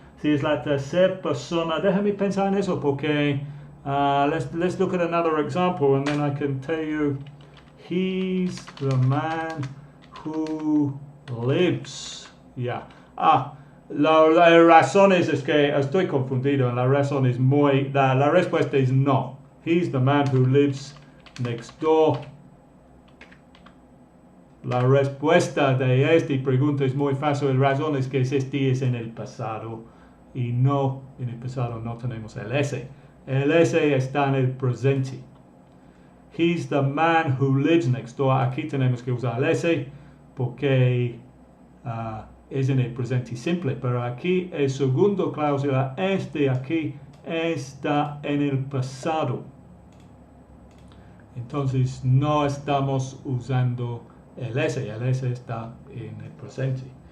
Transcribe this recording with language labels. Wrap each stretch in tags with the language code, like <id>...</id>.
<es>Si es la tercera persona, déjame pensar en eso, porque</es> <en>let's look at another example and then I can tell you. He's the man who lives. Yeah.</en> <es>La razón es que estoy confundido. La razón es la respuesta es no.</es> <en>He's the man who lives next door.</en> <es>La respuesta de esta pregunta es muy fácil. La razón es que este es en el pasado y no en el pasado no tenemos el S. El S está en el presente.</es> <en>He's the man who lives next door.</en> <es>Aquí tenemos que usar el S porque es en el presente simple. Pero aquí el segundo cláusula, este aquí, está en el pasado. Entonces no estamos usando el S está en el presente.</es>